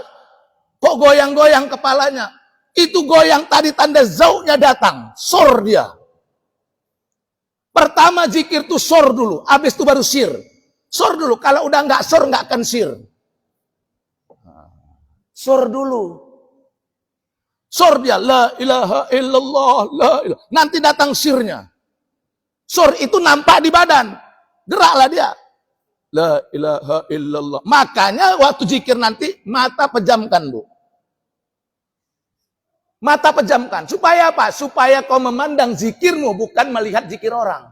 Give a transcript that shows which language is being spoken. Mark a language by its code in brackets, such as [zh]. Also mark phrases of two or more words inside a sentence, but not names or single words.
[id] Kok goyang-goyang kepalanya. Itu goyang tadi tanda zauqnya datang. Sor dia. Pertama zikir tuh sor dulu. Habis itu baru sir. Sor dulu. Kalau udah nggak sor nggak akan sir. Sor dulu. Sor dia, [ar] لا إله إلا الله، لا إله. [id] Nanti datang sirnya. Sor itu nampak di badan. Geraklah dia. [ar] لا إله إلا الله. [id] Makanya waktu zikir nanti, mata pejamkan, Bu. Mata pejamkan. Supaya apa? Supaya kau memandang zikirmu, bukan melihat zikir orang.